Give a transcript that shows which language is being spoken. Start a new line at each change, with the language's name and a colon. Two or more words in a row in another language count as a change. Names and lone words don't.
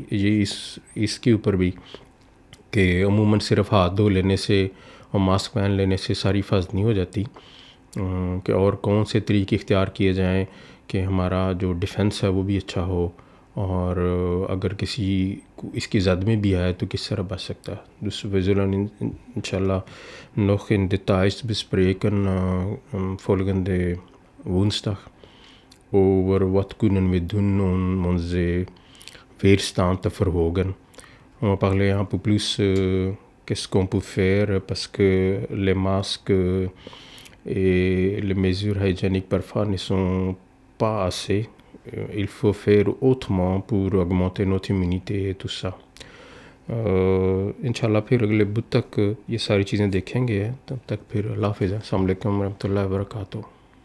Urdu: یہ اس کے اوپر بھی کہ عموماً صرف ہاتھ دھو لینے سے اور ماسک پہن لینے سے ساری حفاظت نہیں ہو جاتی, کہ اور کون سے طریقے اختیار کیے جائیں کہ ہمارا جو ڈیفنس ہے وہ بھی اچھا ہو, اور اگر کسی کو اس کی زد میں بھی آئے تو کس طرح بچ سکتا ہے.
Dutch: Dus we zullen inshallah nog in details bespreken volgende woensdag over wat kunnen we doen om onze weerstand te verhogen.
French: On va parler un peu plus qu'est-ce qu'on peut faire, parce que les masques et les mesures hygiéniques parfois ne sont pas assez. Il faut faire autrement pour augmenter notre immunité et tout ça.
Urdu: انشاءاللہ پھر اگلے بدھ تک یہ ساری چیزیں دیکھیں گے. تب تک پھر اللہ حافظ. السلام علیکم ورحمۃ اللہ وبرکاتہ.